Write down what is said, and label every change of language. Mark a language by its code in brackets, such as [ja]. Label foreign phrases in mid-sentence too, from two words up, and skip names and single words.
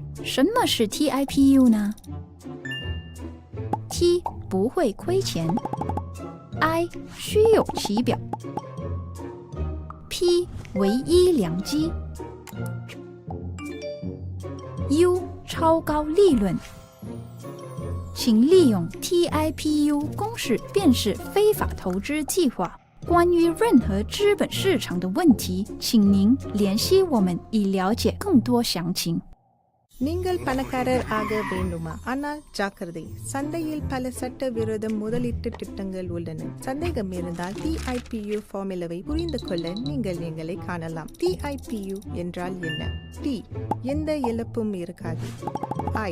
[zh] 什么是 TIPU 呢？ T 不会亏钱 ，I 虚有其表 ，P 唯一良机 ，U 超高利润。请利用 TIPU 公式辨识非法投资计划。关于任何资本市场的问题，请您联系我们以了解更多详情。 [ta] நீங்கள் பணக்காரர் ஆக வேண்டுமா? ஆனால் ஜாக்கிரதை, சந்தையில் பல சட்டவிரோத முதலீட்டு திட்டங்கள் உள்ளன. சந்தேகம் இருந்தால் TIPU ஃபார்முலாவை புரிந்து கொள்ள நீங்கள் எங்களை காணலாம். TIPU என்றால் என்ன? T. எந்த இழப்பும் இருக்காது. I.